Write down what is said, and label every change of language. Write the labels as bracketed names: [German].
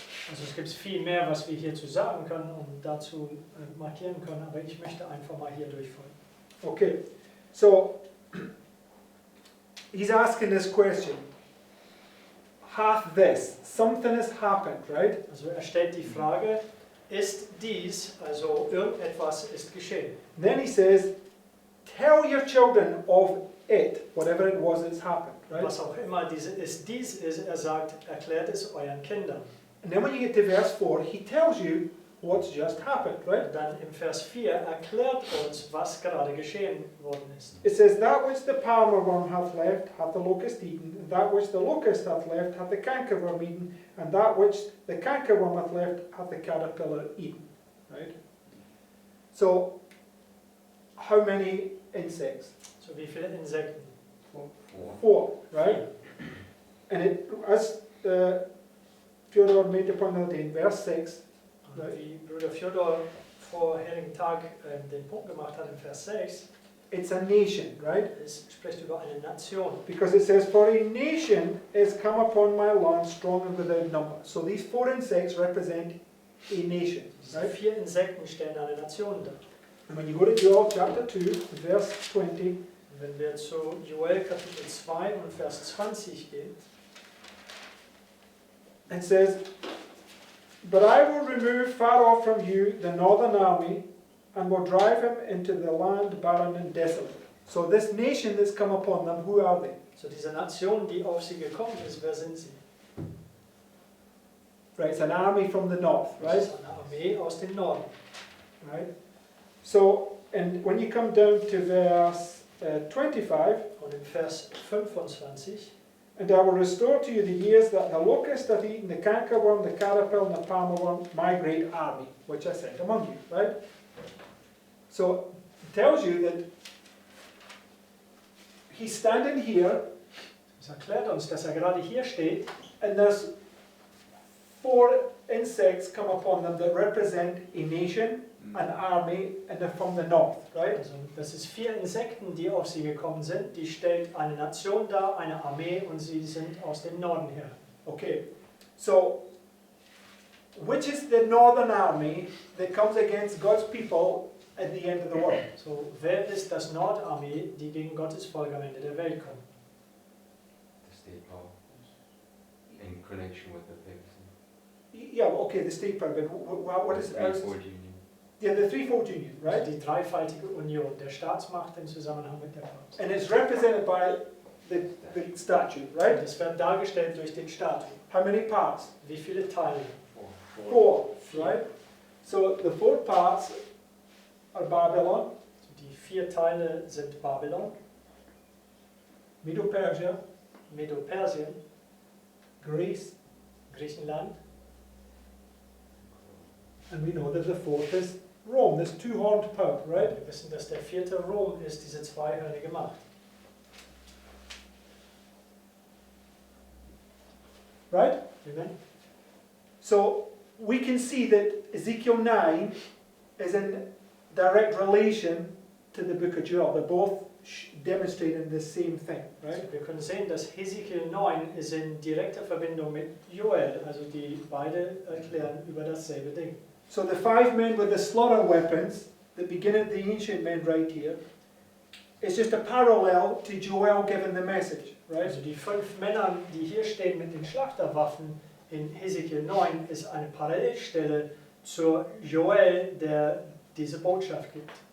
[German] Also es gibt viel mehr, was wir hierzu sagen können und dazu markieren können, aber ich möchte einfach mal hier durchfolgen. [English] Okay, so he's asking this question. Hath this, something has happened, right? [German] Also er stellt die Frage, ist dies, also irgendetwas ist geschehen. [English] Then he says, tell your children of it, whatever it was that's happened, right? [German] Was auch immer dies ist, er sagt, erklärt es euren Kindern. [English] And then when you get to verse 4, he tells you what's just happened, right? [German] Und dann im Vers 4 erklärt uns, was gerade geschehen worden ist. [English] It says, that which the palmer worm hath left, hath the locust eaten, and that which the locust hath left, hath the cankerworm eaten, and that which the cankerworm hath left, hath the caterpillar eaten, right? So, how many insects? [German] So wie viele Insekten? [English] 4, right? And it, as Fyodor made the point the other day, in verse 6, [German] Und wie Bruder Fjodor vorherigen Tag den Punkt gemacht hat, im Vers 6, [English] it's a nation, right? [German] es spricht über eine Nation. [English] Because it says, for a nation is come upon my land strong and without number. So these 4 insects represent a nation, [German] Diese [English] right? [German] 4 Insekten stellen eine Nation dar. [English] And when you go to Joel chapter 2, verse 20, [German] Wenn wir zu Joel Kapitel 2 und Vers 20 gehen, [English] it says, but I will remove far off from you the northern army, and will drive him into the land barren and desolate. So this nation that's come upon them, who are they? [German] so diese Nation, die auf sie gekommen ist, wer sind sie? [English] Right, it's an army from the north, [German] Das [English] right? [German] ist eine Armee aus dem Norden. [English] Right. So, and when you come down to verse 25, [German] Und im Vers 25, [English] and I will restore to you the years that the locust hath eaten, the cankerworm, the caterpillar, and the palmer worm, my great army, which I sent among you, right? So, it tells you that he's standing here, [German] es erklärt uns, dass er gerade hier steht, [English] and there's 4 insects come upon them that represent a nation, an army, and they're from the north, right? [German] also das ist 4 Insekten, die auf sie gekommen sind, die stellt eine Nation dar, eine Armee und sie sind aus dem Norden her. [English] Okay, so which is the northern army that comes against God's people at the end of the world? [German] So, wer ist das Nordarmee, die gegen Gottes Volk am Ende der Welt kommt? [English] The state power in connection with the pigs. Yeah, okay, the state power, but what is Threefold union. Yeah, the threefold union, [German] Also [English] right? [German] die dreifaltige Union der Staatsmacht im Zusammenhang mit der Papst. [English] And it's represented by the statue, [German] Und [English] right? [German] es wird dargestellt durch den Statue. [English] How many parts? [German] Wie viele Teile? [English] 4, right? So the 4 parts are Babylon, [German] Also die 4 Teile sind Babylon, [English] Medo-Persia, [German] Medo-Persien, [English] Greece, [German] Griechenland. [English] and we know that the fourth is Rome, this two-horned pope, right? [German] Wir wissen, dass der vierte Rom ist, diese zweihörnige Macht. [English] Right? Amen. So we can see that Ezekiel 9 is in direct relation to the book of Joel. They're both demonstrating the same thing, right? [German] Also wir können sehen, dass Hesekiel 9 ist in direkter Verbindung mit Joel, also die beide erklären über dasselbe Ding. [English] So the 5 men with the slaughter weapons that begin at the ancient men right here is just a parallel to Joel giving the message, right? [German] Also die 5 Männer, die hier stehen mit den Schlachterwaffen in Hesekiel 9, ist eine Parallelstelle zur Joel, der diese Botschaft gibt.